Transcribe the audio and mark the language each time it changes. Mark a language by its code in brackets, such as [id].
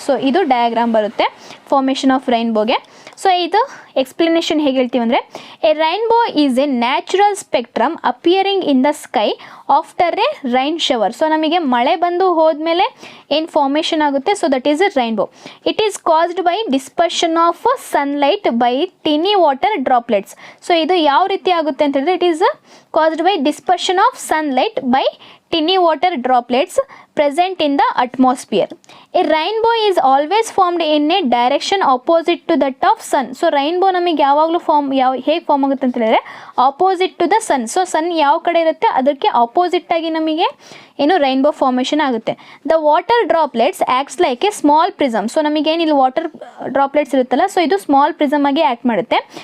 [kn] So ಇದು diagram ಬರುತ್ತೆ formation of ರೈನ್ಬೋಗೆ. So ಇದು ಎಕ್ಸ್ಪ್ಲನೇಷನ್ ಹೇಗೆ ಹೇಳ್ತೀವಿ ಅಂದರೆ, [en] A rainbow is a natural spectrum appearing in the sky after a rain shower. [kn] So ನಮಗೆ ಮಳೆ ಬಂದು ಹೋದ್ಮೇಲೆ ಏನು ಫಾರ್ಮೇಷನ್ ಆಗುತ್ತೆ, [en] So that is a rainbow. It is caused by dispersion of sunlight by tiny water droplets. [kn] So ಇದು ಯಾವ ರೀತಿ ಆಗುತ್ತೆ ಅಂತ ಹೇಳಿದ್ರೆ, [en] It is caused by dispersion of sunlight by tiny water droplets present in the atmosphere. A rainbow is always formed in a direction opposite to that of sun. [kn] So rainbow ನಮಗೆ ಯಾವಾಗಲೂ ಹೇಗೆ form ಆಗುತ್ತೆ ಅಂತ ಹೇಳಿದ್ರೆ [en] Opposite to the sun. [kn] So ಸನ್ ಯಾವ ಕಡೆ ಇರುತ್ತೆ ಅದಕ್ಕೆ ಆಪೋಸಿಟ್ ಆಗಿ ನಮಗೆ ಏನು ರೈನ್ಬೋ ಫಾರ್ಮೇಷನ್ ಆಗುತ್ತೆ. [en] The water droplets acts like a small prism. [kn] So ನಮಗೇನು ಇಲ್ಲಿ ವಾಟರ್ ಡ್ರಾಪ್ಲೆಟ್ಸ್ ಇರುತ್ತಲ್ಲ, ಸೊ ಇದು ಸ್ಮಾಲ್ ಪ್ರಿಸಮ್ ಆಗಿ ಆ್ಯಕ್ಟ್ ಮಾಡುತ್ತೆ.